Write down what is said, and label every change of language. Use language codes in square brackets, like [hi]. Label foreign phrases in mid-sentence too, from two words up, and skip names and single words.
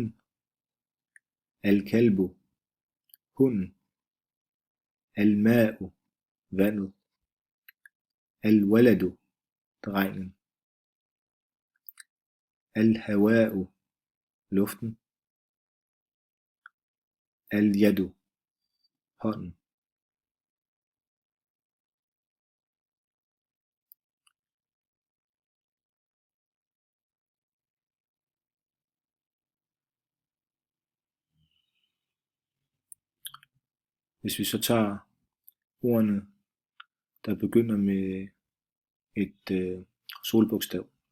[da] Al-kalbu, hunden. Al-ma'u, vandet. Al-waladu, drengen. Al-hawa'u, luften. Al-yadu, hånden. Hvis vi så tager ordene, der begynder med et solbogstav.